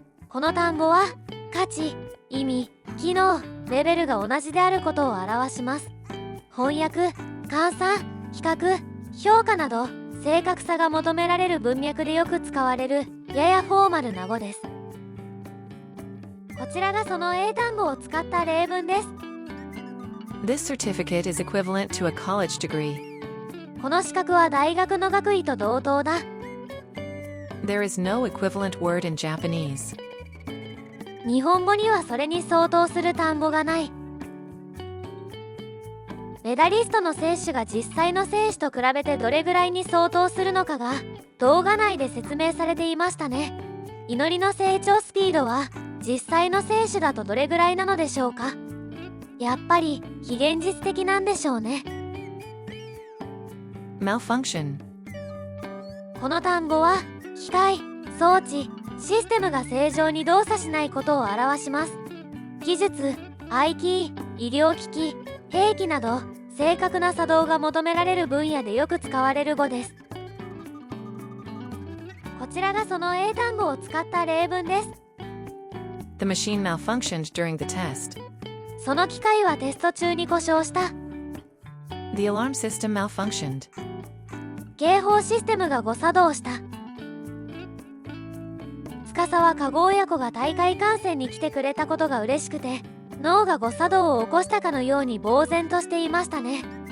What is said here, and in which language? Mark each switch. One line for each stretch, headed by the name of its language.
Japanese: この単語は価値、意味、機能、レベルが同じであることを表します。翻訳、換算、比較、評価など正確さが求められる文脈でよく使われるややフォーマルな語です。こちらがその英単語を使った例文です。
English: This certificate is equivalent to a college degree.
Japanese: この資格は大学の学位と同等だ。
English: There is no equivalent word in Japanese.
Japanese: 日本語にはそれに相当する単語がない。メダリストの選手が実際の選手と比べてどれぐらいに相当するのかが動画内で説明されていましたね。祈りの成長スピードは実際の選手だとどれぐらいなのでしょうか。やっぱり非現実的なんでしょうね。
English: Malfunction.
Japanese: この単語は機械、装置、システムが正常に動作しないことを表します。技術、IT、医療機器、兵器など正確な作動が求められる分野でよく使われる語です。こちらがその英単語を使った例文です。
English: The machine malfunctioned during the test.
Japanese: その機械はテスト中に故障した。
English: The alarm system malfunctioned.
Japanese: 警報システムが誤作動した。司は加護親子が大会観戦に来てくれたことが嬉しくて、脳が誤作動を起こしたかのように呆然としていましたね。